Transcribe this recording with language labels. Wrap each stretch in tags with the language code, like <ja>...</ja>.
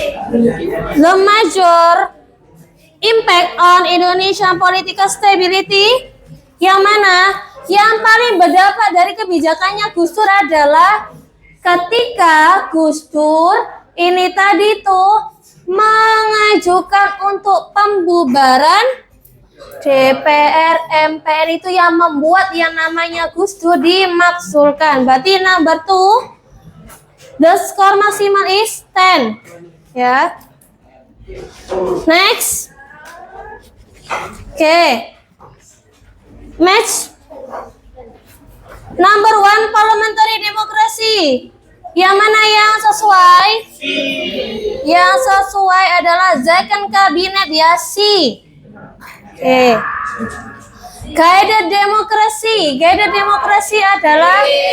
<en>The major impact on Indonesian political stability.</en> <id>Yang mana? Yang paling berdampak dari kebijakannya Gus Dur adalah ketika Gus Dur ini tadi tuh mengajukan untuk pembubaran DPR MPR, itu yang membuat yang namanya Gus Dur dimaksulkan.</id> <en>Berarti number 2, the score maksimal is 10 ya. Next. Okay. Match. Number 1, parliamentary democracy.</en> <id>Yang mana yang sesuai? Yang sesuai adalah second cabinet ya, C. Oke. Guided democracy. Guided democracy adalah A.</id>